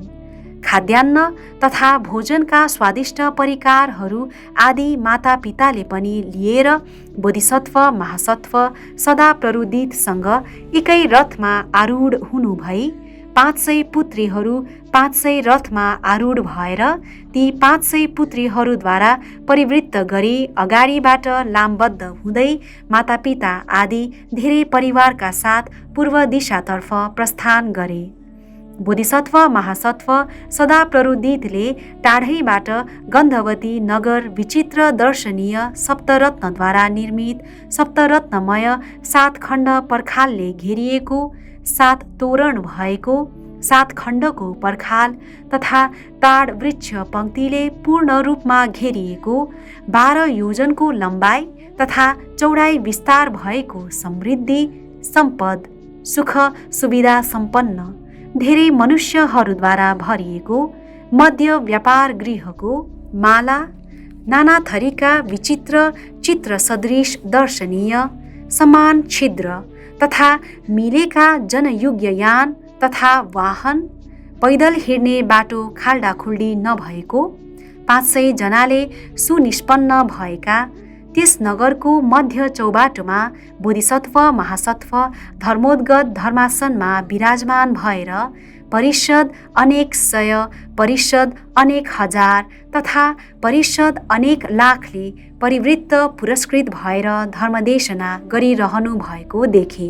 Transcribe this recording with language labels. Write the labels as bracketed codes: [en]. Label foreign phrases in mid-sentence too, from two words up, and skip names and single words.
[ne] खाद्यान्न तथा भोजनका स्वादिष्ट परिकारहरू आदि मातापिताले पनि लिएर बोधिसत्व महासत्व सदा प्ररुदितसँग एकै रथमा आरूढ हुनु भई 500 पुत्रीहरू 500 रथमा आरूढ भएर ती 500 पुत्रीहरूद्वारा परिवृत्त गरी अगाडिबाट लामबद्ध हुँदै मातापिता आदि धेरै परिवारका साथ पूर्व दिशातर्फ प्रस्थान गरे। बोधिसत्व महासत्व सदा प्ररुदितले टाढैबाट गन्धवती नगर विचित्र दर्शनीय सप्तरत्नद्वारा निर्मित सप्तरत्नमय 7 खण्ड पर्खालले घेरिएको 7 तोरण भएको 7 खण्डको पर्खाल तथा ताड वृक्ष पङ्क्तिले पूर्ण रूपमा घेरिएको 12 योजनको लम्बाइ तथा चौडाइ विस्तार भएको समृद्धि सम्पद सुख सुविधा सम्पन्न धेरै मनुष्यहरूद्वारा भरिएको मध्य व्यापार गृहको माला नाना थरीका विचित्र चित्र सदृश दर्शनीय समान छिद्र तथा मिलेका जनयुग्य यान तथा वाहन पैदल हिँड्ने बाटो खाल्डाखुल्डी नभएको 500 जनाले सुनिष्पन्न भएका त्यस नगरको मध्य चौबाटोमा बोधिसत्व महासत्व धर्मोद्गत धर्मासनमा विराजमान भएर परिषद अनेक सय, परिषद अनेक हजार तथा परिषद अनेक लाखले परिवृत्त पुरस्कृत भएर धर्मदेशना गरिरहनु भएको देखे।